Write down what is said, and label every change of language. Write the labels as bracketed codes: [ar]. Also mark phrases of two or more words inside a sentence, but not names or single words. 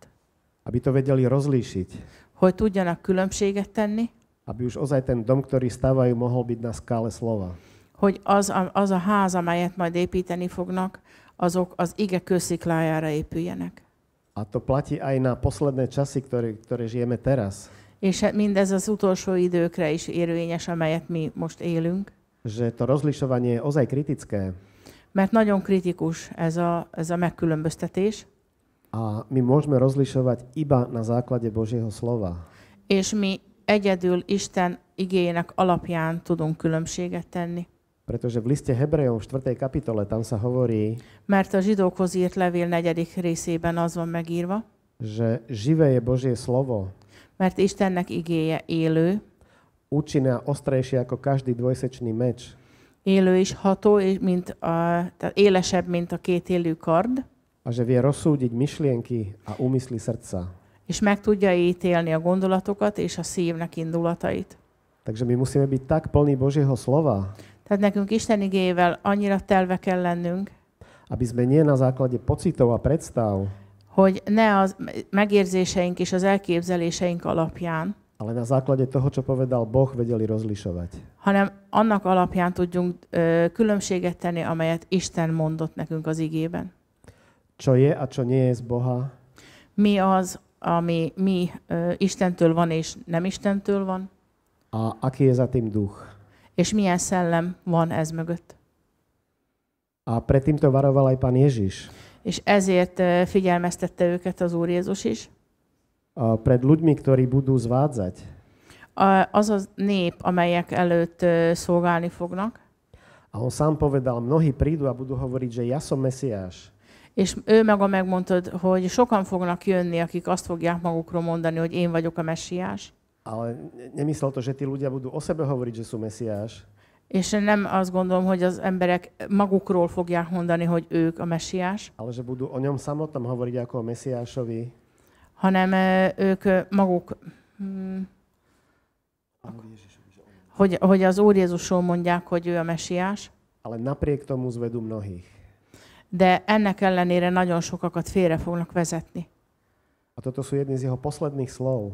[sk] Aby to vedeli rozlíšiť. [hu] Hogy tudjanak különbséget tenni, [sk] Aby už ozaj ten dom, ktorý stavajú, mohol byť na skále slova. [hu] hogy az a ház, amelyet majd építeni fognak, azok az ige kősziklájára épüljenek. [sk] A to platí aj na posledné časy, ktoré žijeme teraz. [hu] És mindez az utolsó időkre is érvényes, amelyet mi most élünk. [sk] Že to rozlišovanie je ozaj kritické. [hu] Mert nagyon kritikus ez a megkülönböztetés. [sk] A my môžeme rozlišovať iba na základe Božieho slova. [hu] És mi egyedül Isten igéjének alapján tudunk különbséget tenni. [sk] Pretože v liste Hebrejom v 4. kapitole tam sa hovorí, [hu] Mert a zsidókhoz írt levél 4. részében az van megírva, [sk] že živé je Božie slovo, [hu] mert Istennek igéje élő, [sk] účinné a ostrejšie ako každý dvojsečný meč. [hu] élő és ható, tehát élesebb, mint a kétélű kard, [sk] A že vie rozsúdiť myšlienky a úmysly srdca. [hu] és meg tudja ítélni a gondolatokat és a szívnek indulatait. [sk] Takže my musíme byť tak plní Božieho slova, [hu] Tehát nekünk Isten igéjével annyira telve kell lennünk, [sk] aby sme nie na základe pocitov a predstav, [hu] hogy ne az megérzéseink és az elképzeléseink alapján, [sk] ale na základe toho, čo povedal Boh, vedeli rozlišovať. [hu] hanem annak alapján tudjunk különbséget tenni, amelyet Isten mondott nekünk az igében. [sk] Čo je a čo nie je z Boha, [hu] Mi az, ami Istentől van és nem Istentől van, [sk] a aký je za tým duch. [hu] és milyen szellem van ez mögött. [sk] A pred týmto varoval aj Pán Ježiš. [hu] És ezért figyelmeztette őket az Úr Jézus is. [sk] Pred ľuďmi, ktorí budú zvádzať. [hu] Az a nép, amelyek előtt szolgálni fognak. [sk] A on sám povedal, mnohí prídu a budú hovoriť, že ja som Mesiáš. [hu] És ő maga megmondta, hogy sokan fognak jönni, akik azt fogják magukról mondani, hogy én vagyok a messiás. [sk] Ale nemyslel to, že tí ľudia budú o sebe hovoriť, že sú Mesiáš. [hu] És nem azt gondolom, hogy az emberek magukról fogják mondani, hogy ők a messiás, [sk] Ale že budú o ňom samotnom hovoriť ako o Mesiášovi. [hu] hanem ők maguk, hogy az Úr Jézusról mondják, hogy ő a messiás, [sk] Ale napriek tomu zvedú mnohých. [hu] de ennek ellenére nagyon sokakat félre fognak vezetni. [sk] A toto sú jedny z jeho posledných slov.